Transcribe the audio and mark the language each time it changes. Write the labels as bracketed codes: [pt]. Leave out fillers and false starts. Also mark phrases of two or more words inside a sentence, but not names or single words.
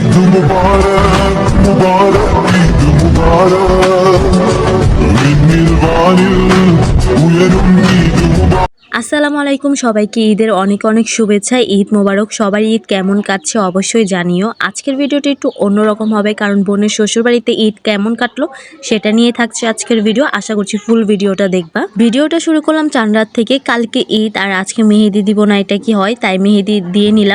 [bn] मुबारक मुबारक ईद मुबारक निर्वाणिल उयरुम ईद मुबारक। আসসালামু আলাইকুম, সবাইকে ঈদের অনেক অনেক শুভেচ্ছা। ঈদ মোবারক। সবার ঈদ কেমন কাটছে অবশ্যই জানিও। আজকের ভিডিওটা একটু অন্যরকম হবে, কারণ বোনের শ্বশুরবাড়িতে ঈদ কেমন কাটলো সেটা নিয়ে থাকছে আজকের ভিডিও। আশা করছি ফুল ভিডিওটা দেখবা। ভিডিওটা শুরু করলাম চান রাত থেকে। কালকে ঈদ আর আজকে মেহেদি দিব না, এটা কি হয়, তাই মেহেদি দিয়ে নিলাম।